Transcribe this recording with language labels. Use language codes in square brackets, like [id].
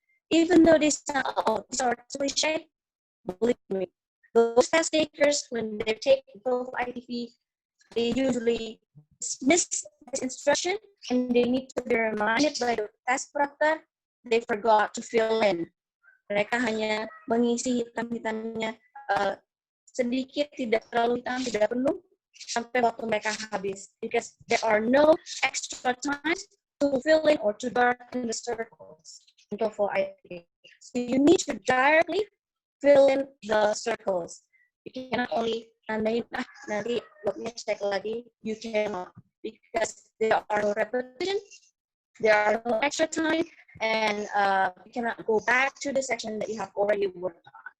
[en] Even though these are cliche, believe me, those test takers, when they take TOEFL ITP, they usually miss this instruction and they need to be reminded by the test proctor. They forgot to fill in. [id] Mereka hanya mengisi hitam-hitamnya sedikit, tidak terlalu hitam, tidak penuh, sampai waktu mereka habis. [en] Because there are no extra time to fill in or to darken the circles in TOEFL ITP. So you need to directly fill in the circles. You cannot only [id] nanti waktunya cek lagi. [en] You cannot, because there are no repetition, there are no extra time, and you cannot go back to the section that you have already worked on.